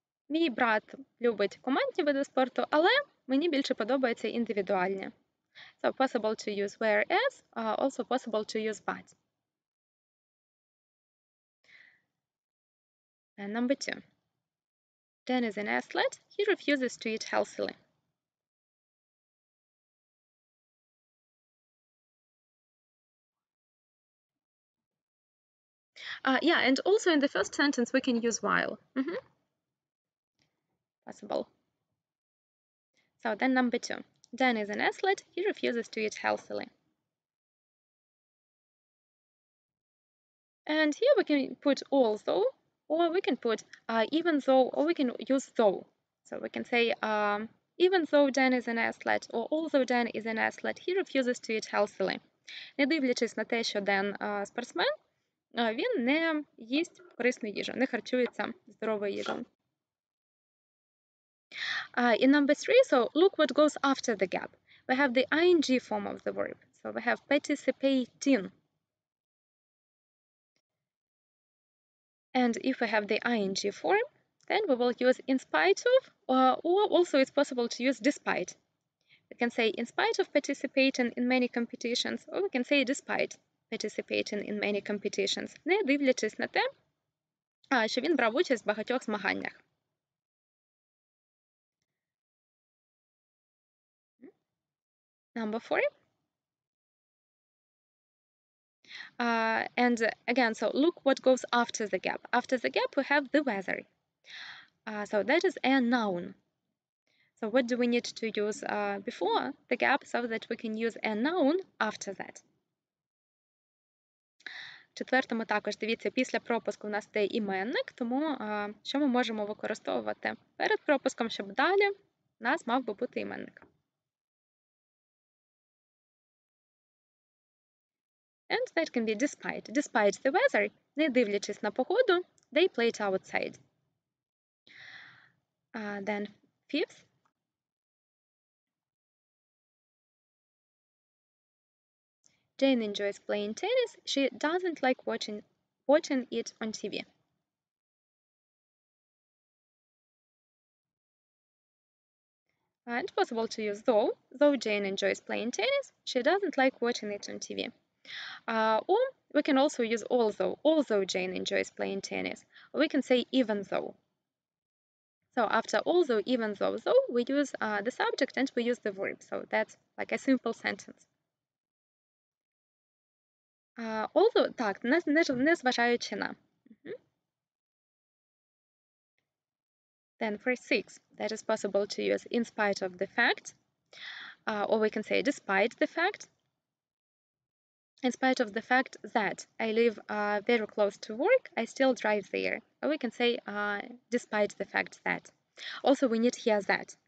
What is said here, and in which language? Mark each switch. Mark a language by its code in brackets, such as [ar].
[uk] Мій брат любить командні види спорту, але мені більше подобаються індивідуальні. [en] So possible to use whereas, also possible to use but. And number 2. Dan is an athlete. He refuses to eat healthily. Yeah, and also in the first sentence we can use while. Possible. So then number 2. Dan is an athlete. He refuses to eat healthily. And here we can put although, or we can put even though, or we can use though. So we can say even though Dan is an athlete, or although Dan is an athlete, he refuses to eat healthily. [uk] Не дивлячись на те, що Ден спортсмен, він не їсть корисну їжу, не харчується здоровою їжею. [en] In number 3, so look what goes after the gap. We have the ing form of the verb. So we have participating. And if we have the ing form, then we will use in spite of, or also it's possible to use despite. We can say in spite of participating in many competitions, or we can say despite participating in many competitions, [uk] не дивлячись на те, що він брав участь в багатьох змаганнях. [en] Number 4. And again, so look what goes after the gap. After the gap, we have the weather. So that is a noun. So what do we need to use before the gap so that we can use a noun after that? [uk] В четвертому також, дивіться, після пропуску у нас йде іменник, тому що ми можемо використовувати перед пропуском, щоб далі у нас мав би бути іменник. [en] And that can be despite. Despite the weather, [uk] не дивлячись на погоду, [en] they played outside. Then 5th. Jane enjoys playing tennis. She doesn't like watching it on TV. It's possible to use though. Though Jane enjoys playing tennis, she doesn't like watching it on TV. Or we can also use although. Although Jane enjoys playing tennis. Or we can say even though. So after although, even though, we use the subject and we use the verb. So that's like a simple sentence. [uk] Although, так, не зважаючи на. [en] Then for 6, that is possible to use in spite of the fact, or we can say despite the fact. In spite of the fact that I live very close to work, I still drive there. Or we can say despite the fact that. Also, we need here that.